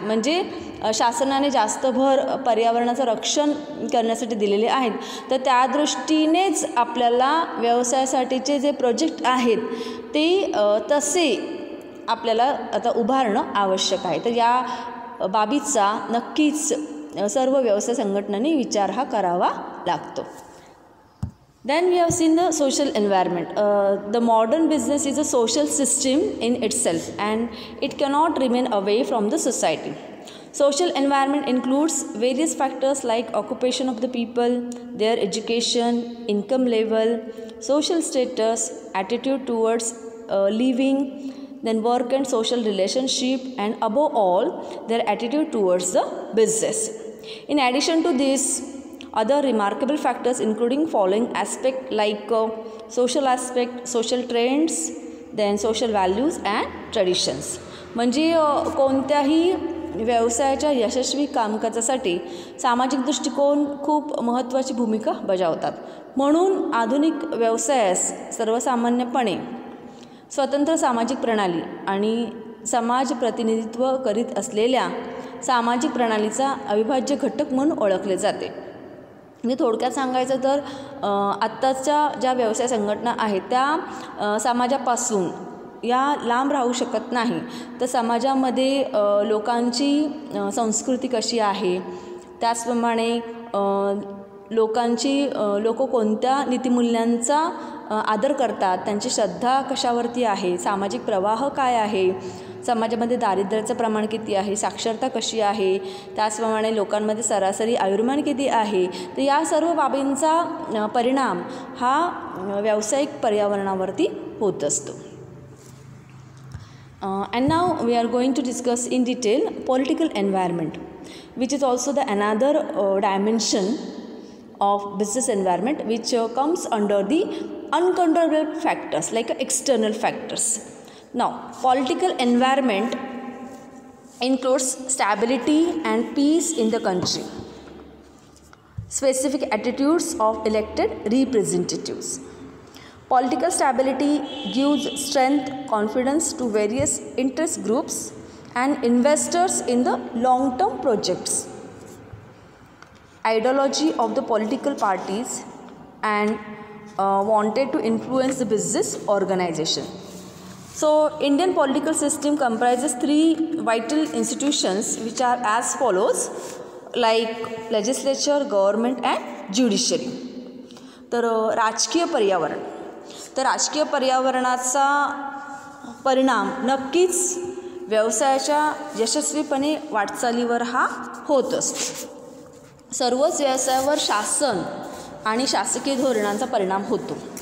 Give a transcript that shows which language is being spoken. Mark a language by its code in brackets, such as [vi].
[mr] म्हणजे शासनाने जास्त भर पर्यावरणाचं रक्षण करण्यासाठी दिलेले आहेत, तर त्या दृष्टीनेच आपल्याला व्यवसायासाठीचे जे प्रोजेक्ट आहेत ते तसे आपल्याला आता उभारणं आवश्यक आहे. तर या बाबीचा नक्कीच सर्व व्यवसाय संघटनांनी विचार हा करावा लागतो. [en] Then we have seen the social environment. The modern business is a social system in itself and it cannot remain away from the society. Social environment includes various factors like occupation of the people, their education, income level, social status, attitude towards living, then work and social relationship, and above all their attitude towards the business. In addition to this, other remarkable factors including following aspect like social aspect, social trends, then social values and traditions. [mr] म्हणजे कोणत्याही व्यवसायाच्या यशस्वी कामकाजासाठी सामाजिक दृष्टिकोन खूप महत्त्वाची भूमिका बजावतात. म्हणून आधुनिक व्यवसायास सर्वसामान्यपणे स्वतंत्र सामाजिक प्रणाली आणि समाज प्रतिनिधित्व करीत असलेल्या सामाजिक प्रणालीचा अविभाज्य घटक म्हणून ओळखले जाते. म्हणजे थोडक्यात सांगायचं तर आत्ताच्या ज्या व्यवसाय संघटना आहेत त्या समाजापासून या लांब राहू शकत नाही. तर समाजामध्ये लोकांची संस्कृती कशी आहे, त्याचप्रमाणे लोक कोणत्या नीतिमूल्यांचा आदर करतात, त्यांची श्रद्धा कशावरती आहे, सामाजिक प्रवाह काय आहे, समाजामध्ये दारिद्र्याचं प्रमाण किती आहे, साक्षरता कशी आहे, त्याचप्रमाणे लोकांमध्ये सरासरी आयुर्मान किती आहे, तर या सर्व बाबींचा परिणाम हा व्यावसायिक पर्यावरणावरती होत असतो. [en] And now we are going to discuss in detail political environment, which is also the another dimension of business environment, which comes under the uncontrollable factors like external factors. Now, political environment includes stability and peace in the country, specific attitudes of elected representatives. Political stability gives strength, confidence to various interest groups and investors in the long-term projects. Ideology of the political parties and wanted to influence the business organization. So, Indian political system comprises three vital institutions which are as follows, like legislature, government and judiciary. [mr] तर राजकीय पर्यावरण, तर राजकीय पर्यावरणाचा परिणाम नक्कीच व्यवसायाच्या यशस्वीपणे वाटचालीवर हा होत असतो. सर्वच व्यवसायावर शासन आणि शासकीय धोरणांचा परिणाम होतो.